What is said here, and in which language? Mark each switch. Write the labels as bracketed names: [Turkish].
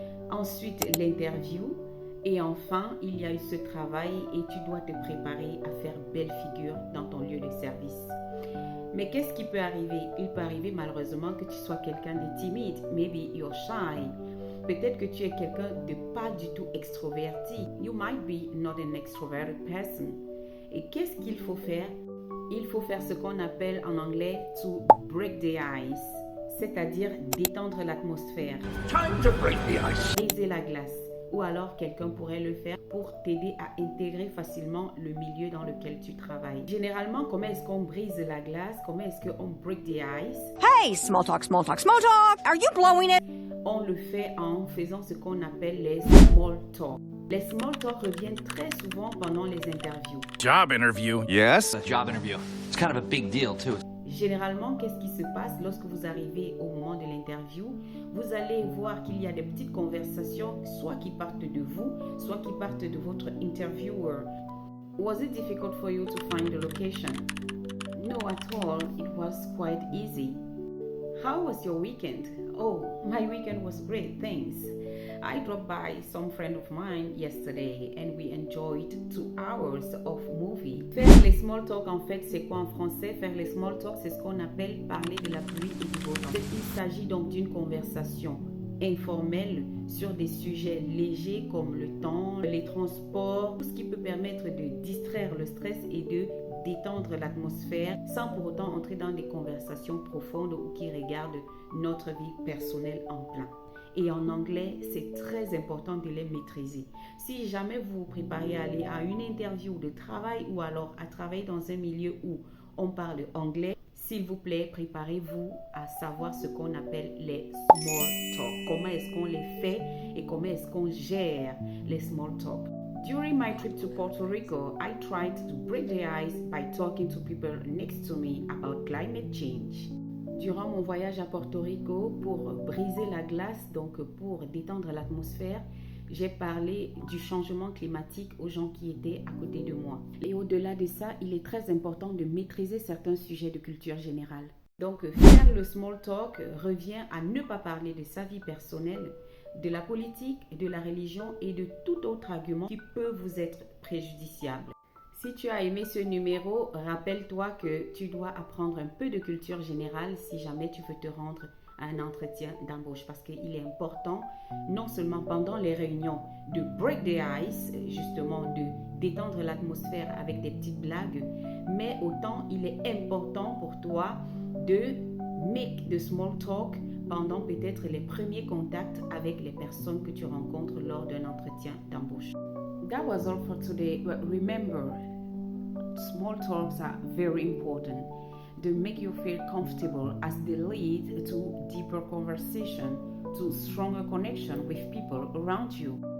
[French] Ensuite, l'interview. Et enfin, il y a eu ce travail et tu dois te préparer à faire belle figure dans ton lieu de service. Mais qu'est-ce qui peut arriver? Il peut arriver malheureusement que tu sois quelqu'un de timide. [English] Maybe you're shy. [French] Peut-être que tu es quelqu'un de pas du tout extroverti. [English] You might be not an extroverted person. [French] Et qu'est-ce qu'il faut faire? Il faut faire ce qu'on appelle en anglais [English] to break the ice, [French] c'est-à-dire détendre l'atmosphère. [English] Time to break the ice. [French] Briser la glace. Ou alors quelqu'un pourrait le faire pour t'aider à intégrer facilement le milieu dans lequel tu travailles. Généralement, comment est-ce qu'on brise la glace? Comment est-ce qu'on [English] break the ice? Hey, small talk, small talk, small talk. Are you blowing it? [French] On le fait en faisant ce qu'on appelle les small talk. Les small talk reviennent très souvent pendant les interviews. [English] Job interview. Yes? A job interview. It's kind of a big deal, too. [French] Généralement, qu'est-ce qui se passe lorsque vous arrivez au moment de l'interview? Vous allez voir qu'il y a des petites conversations, soit qui partent de vous, soit qui partent de votre interviewer. [English] Was it difficult for you to find the location? No, at all. It was quite easy. How was your weekend? Oh, my weekend was great, thanks. I dropped by some friend of mine yesterday and we enjoyed 2 hours of movie. [French] Faire les small talk, en fait, c'est quoi en français? Faire les small talk, c'est ce qu'on appelle parler de la pluie et du beau temps. Il s'agit donc d'une conversation informelle sur des sujets légers comme le temps, les transports, tout ce qui peut permettre de distraire le stress et de détendre l'atmosphère sans pour autant entrer dans des conversations profondes ou qui regardent notre vie personnelle en plein. Et en anglais, c'est très important de les maîtriser. Si jamais vous vous préparez à aller à une interview de travail ou alors à travailler dans un milieu où on parle anglais, s'il vous plaît, préparez-vous à savoir ce qu'on appelle les small talk. Comment est-ce qu'on les fait et comment est-ce qu'on gère les small talk. [English] During my trip to Puerto Rico, I tried to break the ice by talking to people next to me about climate change. [French] Durant mon voyage à Porto Rico, pour briser la glace, donc pour détendre l'atmosphère, j'ai parlé du changement climatique aux gens qui étaient à côté de moi. Et au-delà de ça, il est très important de maîtriser certains sujets de culture générale. Donc, faire le small talk revient à ne pas parler de sa vie personnelle, de la politique, de la religion et de tout autre argument qui peut vous être préjudiciable. Si tu as aimé ce numéro, rappelle-toi que tu dois apprendre un peu de culture générale si jamais tu veux te rendre à un entretien d'embauche parce qu'il est important, non seulement pendant les réunions, de [English] break the ice, [French] justement de détendre l'atmosphère avec des petites blagues, mais autant il est important pour toi de [English] make the small talk [French] pendant peut-être les premiers contacts avec les personnes que tu rencontres lors d'un entretien d'embauche. [English] That was all for today, but remember, small talks are very important. They make you feel comfortable as they lead to deeper conversation, to stronger connection with people around you.